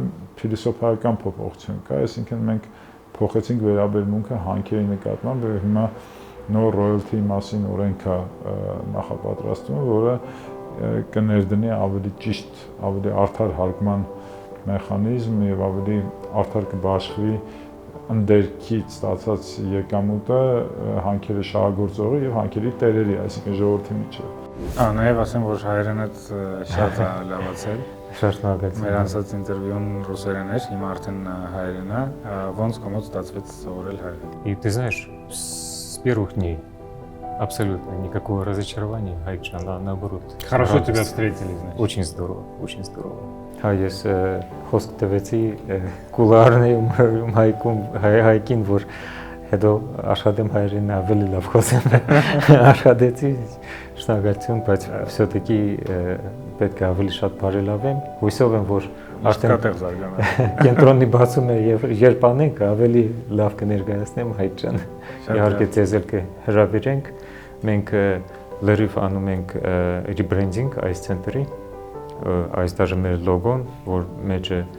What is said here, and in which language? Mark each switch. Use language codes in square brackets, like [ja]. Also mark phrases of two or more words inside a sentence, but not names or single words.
[hy] փիլիսոփայական փոփոխություն կա, այսինքն մենք փոխեցինք վերաբերմունքը հանքերի նկատմամբ եւ հիմա նոր ռոյալթի մասին օրենք է նախապատրաստումը, որը կներդնի ավելի ճիշտ, ավելի արդար հարկման մեխանիզմ եւ ավելի արդար կբաշխվի ընդերքից ստացած եկամուտը հանքերի շահագործողի եւ հանքերի տերերի, այսինքն ժողովրդի միջեւ։ Նաեւ ասեմ, որ հայերենը շատ է լավացել։ Շատ շնորհակալ։ Մեր անցած ինտերվյուն ռուսերեն էր, հիմա արդեն հայերեն է։ Ոնց կոմոդ ստացվեց սովորել հայերեն։ [ru] И ты знаешь, с первых дней абсолютно никакого разочарования, Хайкжан, наоборот. Хорошо тебя встретили, значит. Очень здорово, очень здорово. [hy] Հա ես խոսք տվեցի կուլարներում հայկին, որ հետո աշխատեմ հայերեն ավելի լավ խոսեմ, աշխատեցի, շնորհակալություն, բայց все-таки պետք է ավելի շատ բարելավեմ, հույսով եմ, որ արդեն կենտրոնի բացումը եւ երբ անենք ավելի լավ կներկայացնեմ Հայկջան, իհարկե ձեզ էլ կհրավիրենք, մենք լրիվ անում ենք rebranding այս ցենտրի, այս դաժե մեր լոգոն, որ մեջը